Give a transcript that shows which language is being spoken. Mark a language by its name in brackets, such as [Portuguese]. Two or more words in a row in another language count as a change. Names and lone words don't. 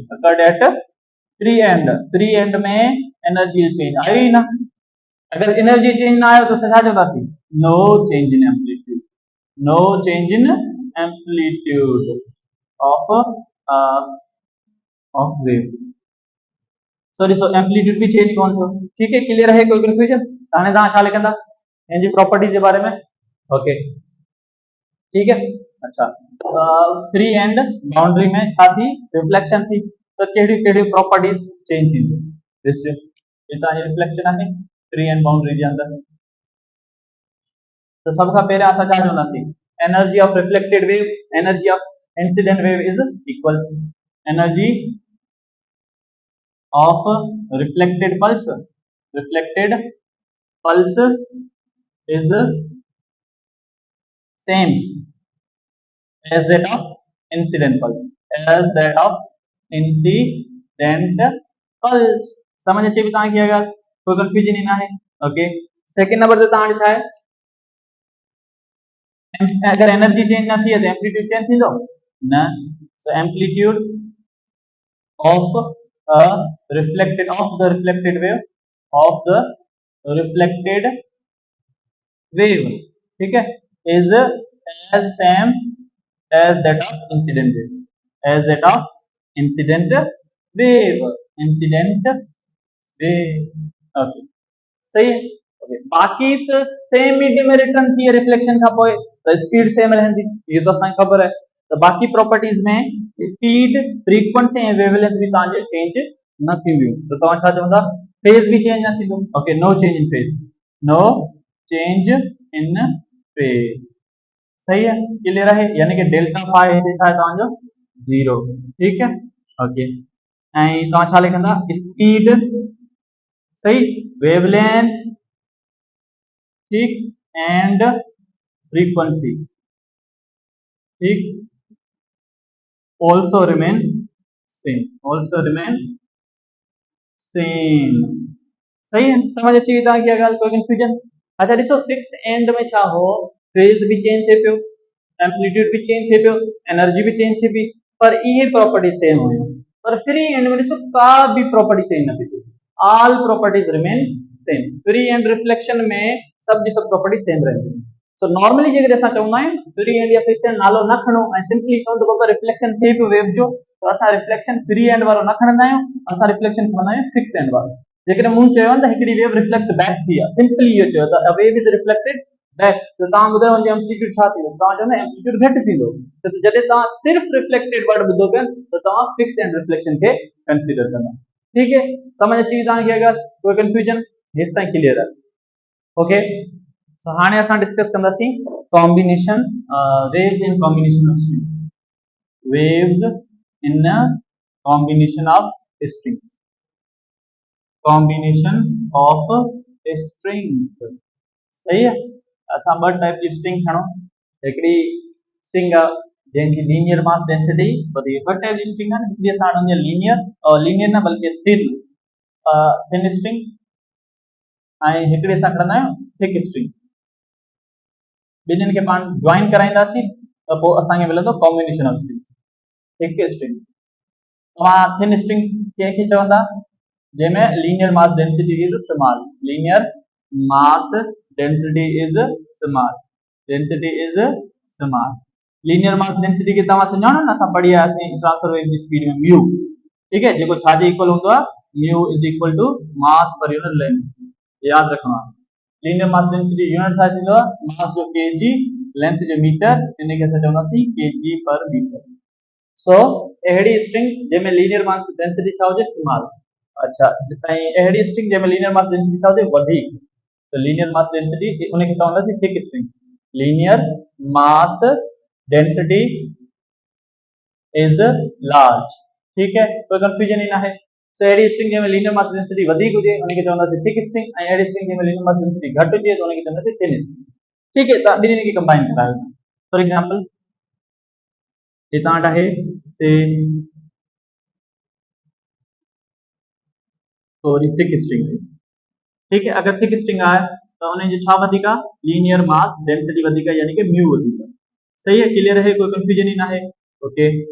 [Sindhi] एंड में [English] energy change [Sindhi] आयो ही ना अगर [English] energy change [Sindhi] ना आयो तो छा चवंदासीं [English] no change in amplitude no change in amplitude of wave [Sindhi] सो ॾिसो एम्पलीट्यूड भी चेंज कोन थियो ठीक है क्लियर है कोई कंफ्यूजन हाणे तव्हां छा लिखंदा इन जी प्रॉपर्टीज जे बारे में ओके ठीक है अच्छा [English] free end boundary [Sindhi] में छा थी रिफ्लेक्शन थी तो कहिड़ी कहिड़ी प्रॉपर्टीज चेंज थींदियूं ॾिसजो ये तव्हांजी रिफ्लेक्शन आहे [English] free end boundary [Sindhi] जे अंदरि तो सब खां पहिरियां असां छा चवंदासीं [English] energy of reflected wave energy of incident wave is equal energy of reflected pulse is same as that of incident pulse [Sindhi] समझ अचे भी तव्हांखे अगरि कोई कंफ्यूजन ही ना है ओके [English] second number [Sindhi] ते तव्हां छा आहे अगर [English] energy change [Sindhi] ना थी तो [English] amplitude change [Sindhi] थींदो न [English] so amplitude of the reflected वेव [Hindi] ठीक है [English] is as same as that of incident wave ओके [Hindi] सही है [English] ओके [Sindhi] बाकी तो [English] same medium [Sindhi] में रिटर्न थी रिफ्लेक्शन का पोए तो [English] speed same [Sindhi] रहंदी ये तो असांखे खबर है तो बाकी प्रॉपर्टीज में स्पीड फ्रीक्वेंसी ऐं वेवलेंथ भी तव्हांजे चेंज न थींदियूं तो तव्हां छा चवंदा फेज भी चेंज न थींदो ओके [English] no change in phase [Sindhi] सही है क्लियर है यानी कि [English] delta phi [Sindhi] हिते छा आहे तव्हांजो 0 ठीक है ओके ऐं तव्हां छा लिखंदा स्पीड सही वेवलेंथ ठीक [English] and frequency [Sindhi] ठीक [English] also remain same [Sindhi] सही है समझ अची वई तव्हांखे ॻाल्हि कोई कंफ्यूजन अच्छा ॾिसो [English] fix end [Sindhi] में छा हो फेज भी चेंज थिए पियो एम्पलीट्यूड भी चेंज थिए पियो एनर्जी भी चेंज थिए पई पर इहे [English] property same [Sindhi] हुयूं पर [English] free end [Sindhi] में ॾिसो का भी प्रॉपर्टी चेंज न थी थिए [English] all properties remain same free end reflection [Sindhi] में सब जी सब [English] property same [Sindhi] रहंदियूं सो नॉर्मली जेकॾहिं असां चवंदा आहियूं [English] free end [Sindhi] या [English] fix end [Sindhi] नालो न खणो ऐं सिंपली चऊं त बाबा रिफ्लेक्शन थिए पियो वेव जो त असां रिफ्लेक्शन [English] free end [Sindhi] वारो न खणंदा आहियूं असां रिफ्लेक्शन खणंदा आहियूं [English] fix end [Sindhi] वारो जेकॾहिं मूं चयो त हिकिड़ी वेव [English] reflect back [Sindhi] थी आहे सिंपली इहो चयो त [English] a wave is reflected back [Sindhi] त तव्हां ॿुधायो हुनजो एम्पलीट्यूड छा थींदो तव्हां चवंदा एम्पलीट्यूड घटि थींदो त जॾहिं तव्हां सिर्फ़ [English] reflected word [Sindhi] ॿुधो पिया त तव्हां [English] fix end reflection [Sindhi] खे कंसीडर कंदा ठीक है समझ अची वई तव्हांखे अगरि कोई कंफ्यूजन हेसि ताईं क्लियर आहे [English] okay so [Sindhi] हाणे असां डिस्कस [English] कंदासीं combination waves in combination of strings waves in a combination of strings combination of strings [Sindhi] सही है असां ॿ टाइप जी स्ट्रिंग खणो हिकिड़ी स्ट्रिंग आहे जंहिंजी [English] linear mass density [Sindhi] वधी ॿ टाइप जी स्ट्रिंग आहिनि हिकिड़ी असां वटि लीनियर न बल्कि [English] thin string [Sindhi] ऐं हिकिड़ी असां खणंदा आहियूं [English] thick string [Sindhi] ॿिन्हिनि खे पाण जॉइन कराईंदासीं त पोइ असांखे मिलंदो [English] combination of strings thick string [Sindhi] तव्हां [English] thin string [Sindhi] कंहिंखे चवंदा जंहिंमें [English] linear mass density is small linear mass density is small linear mass density [Sindhi] खे तव्हां सुञाणो न असां पढ़ी आयासीं [English] transfer wave [Sindhi] जी स्पीड में म्यू ठीक है जेको छाजे इक्वल हूंदो आहे [English] mu is equal to mass per unit length [Sindhi] याद रखणो आहे [English] linear mass density unit [Sindhi] छा थींदो आहे मास जो केजी लेंथ जो मीटर इन खे असां चवंदासीं [English] kg per meter [Sindhi] सो अहिड़ी स्ट्रिंग जंहिंमें [English] linear mass density [Sindhi] छा हुजे स्मॉल अच्छा ऐं अहिड़ी स्ट्रिंग जंहिंमें [English] linear mass density [Sindhi] छा हुजे वधीक त [English] linear mass density [Sindhi] उन खे चवंदासीं [English] thick string linear mass density is large [Sindhi] ठीक है कोई कंफ्यूजन ही ना है सो अहिड़ी स्ट्रिंग जंहिंमें [English] linear mass density [Sindhi] वधीक हुजे उन खे चवंदासीं [English] thick string [Sindhi] ऐं अहिड़ी स्ट्रिंग जंहिंमें [English] linear mass density [Sindhi] घटि हुजे त उन खे चवंदासीं [English] thin string [Sindhi] ठीक है तव्हां ॿिन्हिनि खे कंबाइन करायो [English] for example [Sindhi] ये तव्हां वटि आहे से थोड़ी [English] thick string [Sindhi] है ठीक है अगर [English] thick string [Sindhi] आहे तो उन जो छा वधीक आहे [English] linear mass density [Sindhi] वधीक आहे यानी कि म्यू वधीक आहे सही है क्लियर है कोई कंफ्यूजन ही ना है ओके